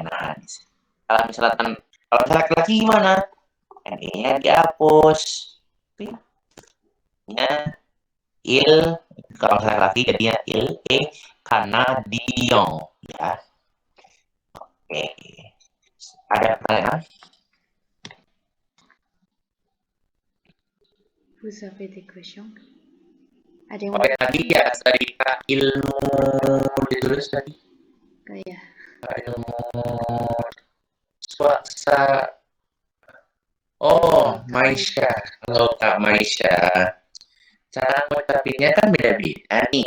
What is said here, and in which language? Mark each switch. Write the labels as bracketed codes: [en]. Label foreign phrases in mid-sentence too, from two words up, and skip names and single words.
[id] Nah, kalau misalkan kalau laki-laki gimana? N-nya dihapus. Ya, il kalau laki-laki jadinya Canadian ya. Oke. Ada pertanyaan? [fr] Vous avez des questions? [id] Ada yang Oh, mau tadi ya dari Kak ilmu ditulis tadi. kayak Kak ilmu swasta. Oh, Maisha. Halo Kak Maisha. Cara ngucapinnya kan beda-beda nih.